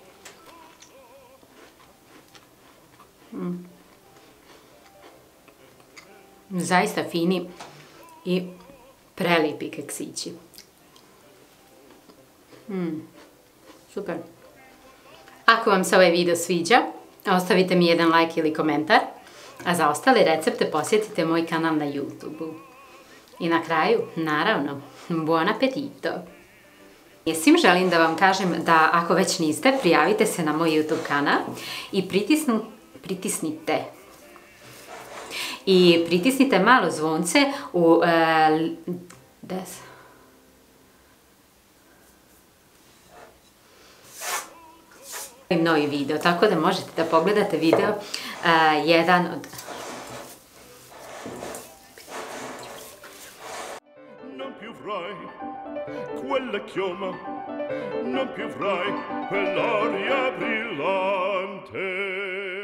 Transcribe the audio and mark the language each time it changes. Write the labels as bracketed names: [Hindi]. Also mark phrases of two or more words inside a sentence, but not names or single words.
[Bosnian] Zaista fini i prelijepi keksići. Super. Ako vam se ovaj video sviđa, ostavite mi jedan like ili komentar, a za ostale recepte posjetite moj kanal na YouTube-u. I na kraju, naravno, [Italian] buon appetito! [Bosnian] Svim želim da vam kažem da ako već niste, prijavite se na moj YouTube kanal i pritisnite malo zvonce u novi video, tako da možete da pogledate video jedan od... [Italian] Quella chioma, non più avrai quell'aria brillante.